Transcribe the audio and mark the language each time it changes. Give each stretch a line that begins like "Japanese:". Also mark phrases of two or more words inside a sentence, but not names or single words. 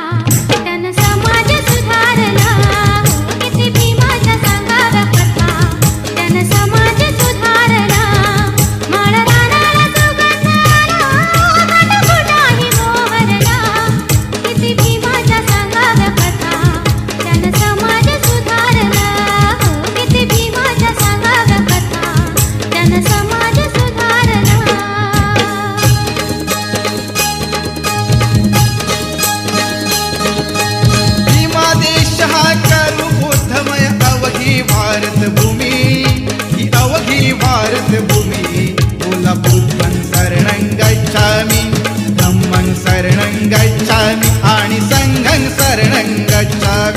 Marathi: त्यानं समाज सुधारला किती भीमाच्या सांगाव्या कथा त्यानं समाज सुधारला माळ रानाला सुगंध आला काटाकुटाने मोहरला किती भीमाच्या सांगाव्या कथा त्यानं समाज सुधारला किती भीमाच्या सांगाव्या कथा त्यानं समाज सुधारला भीमा देश हा करू बुद्धमय अवघी भारत भूमी ही अवघी भारत भूमी बोला
Pali: बुद्धं शरणं गच्छामि धम्मं शरणं गच्छामि
Marathi: आणि
Pali: संघं शरणं गच्छामि